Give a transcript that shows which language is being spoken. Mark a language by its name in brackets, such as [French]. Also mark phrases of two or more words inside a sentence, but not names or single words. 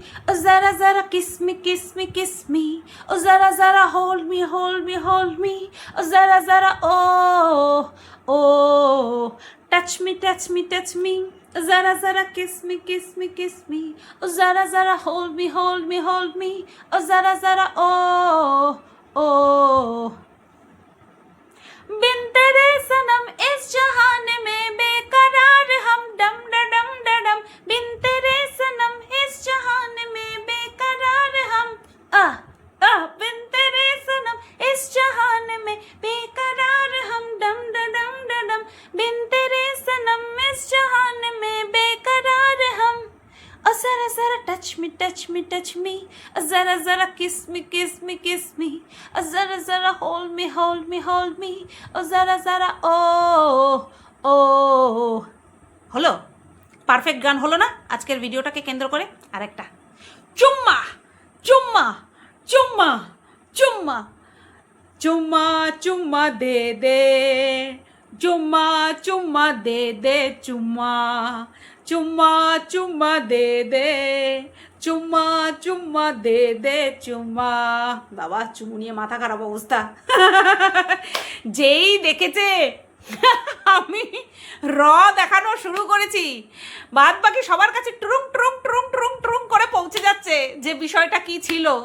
[English] Oh, zara, zara, kiss me, kiss me, kiss me. Oh, zara, zara, hold me, hold me, hold me. Oh, zara, zara, oh, oh. Touch me, touch me, touch me. Oh, zara, zara, kiss me, kiss me, kiss me. Oh, zara, zara, hold me, hold me, hold me. Oh, zara, zara, oh, oh. [Hindi] बिन तेरे सनम इस जहान में बेकरार हम डम डम डम बिन तेरे सनम इस जहान में बेकरार हम बिन तेरे सनम इस जहान में बेकरार हम डम डम बिन तेरे सनम इस जहान में बेकरार हम [English] Oh, zara, zara, touch me, touch me, touch me. Oh, zara, zara, kiss me, kiss me, kiss me. Oh, zara, zara, hold me, hold me, hold me. Oh, zara, zara, oh, oh. [Bangla] হলো পারফেক্ট গান হলো না আজকের ভিডিওটাকে কেন্দ্র করে আরেকটা [Hindi] चुम्मा चुम्मा चुम्मा चुम्मा चुम्मा चुम्मा दे दे चुम्मा चुम्मा दे दे चुम्मा चुम्मा चुम्मा दे दे चुम्मा चुम्मा दे दे चुम्मा [Bangla] বাবা চুমু নিয়ে মাথা খারাপ অবস্থা যেই দেখেছে আমি র দেখানো শুরু করেছি বাদ বাকি সবার কাছে টুরুং টুরুং টুরুং টুরুং টুরুং করে পৌঁছে যাচ্ছে যে বিষয়টা কি ছিল